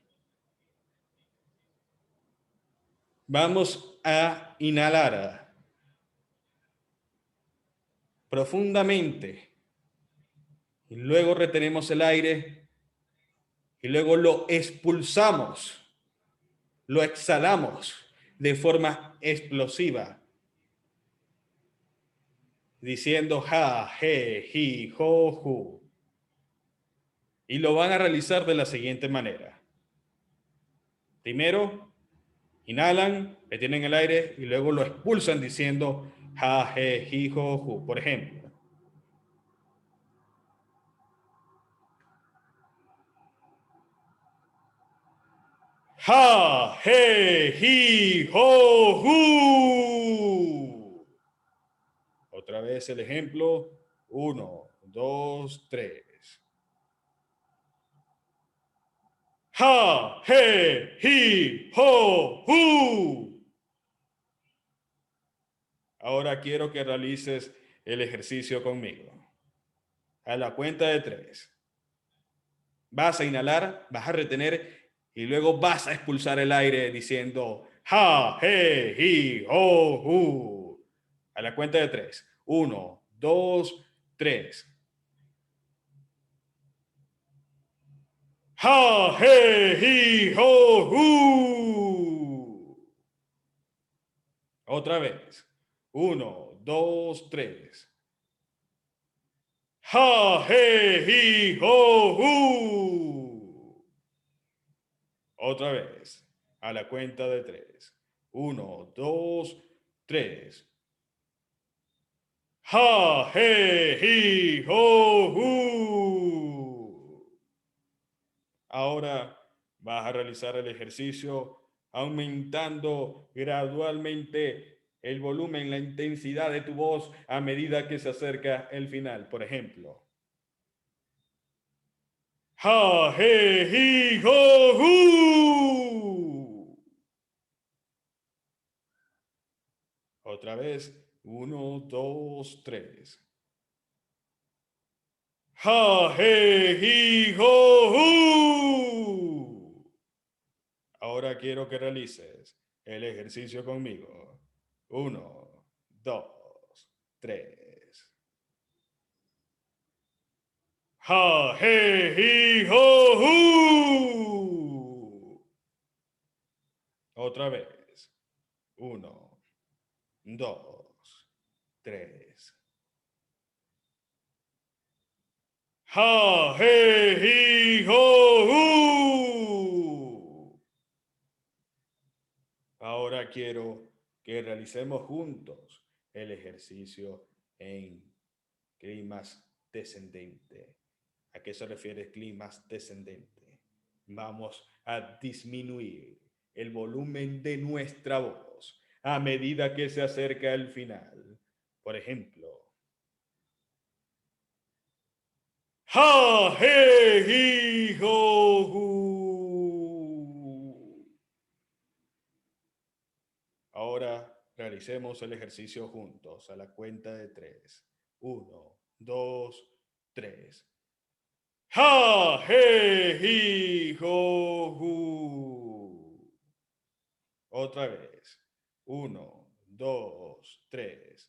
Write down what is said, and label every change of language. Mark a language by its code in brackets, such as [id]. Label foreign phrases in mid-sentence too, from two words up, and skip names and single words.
[es] Vamos a inhalar profundamente y luego retenemos el aire y luego lo expulsamos, lo exhalamos de forma explosiva, diciendo ja, je, ji, jo, ju. Y lo van a realizar de la siguiente manera. Primero, inhalan, retienen el aire y luego lo expulsan diciendo ja, je, ji, jo, ju. Por ejemplo, ja, je, ji, ho, hu. Otra vez el ejemplo. 1, 2, 3. Ja, je, hi, ho, hu. Ahora quiero que realices el ejercicio conmigo. A la cuenta de 3. Vas a inhalar, vas a retener y luego vas a expulsar el aire diciendo ja, je, hi, ho, hu. A la cuenta de 3. 1, 2, 3. Ja, je, hi, ho, hu. Otra vez. 1, 2, 3. Ja, he, hi, ho, hu. Otra vez, a la cuenta de 3. 1, 2, 3. Ja, he, hi, ho, hu. Ahora vas a realizar el ejercicio aumentando gradualmente el volumen, la intensidad de tu voz a medida que se acerca el final. Por ejemplo, ja, he, hi, ho, hu. Otra vez, 1, 2, 3. Ja, he, hi, ho, hu. Ahora quiero que realices el ejercicio conmigo. 1, 2, 3. Ja, he, hi, ho, hu. Otra vez. 1, 2, 3. Ja, he, hi, ho, hu. Ahora quiero que realicemos juntos el ejercicio en climas descendente. ¿A qué se refiere climas descendente? Vamos a disminuir el volumen de nuestra voz a medida que se acerca el final. Por ejemplo, ja, he, hi, ho, hu. Ahora realicemos el ejercicio juntos a la cuenta de 3. 1, 2, 3. Ja, he, hi, ho, hu. Otra vez. 1, 2, 3.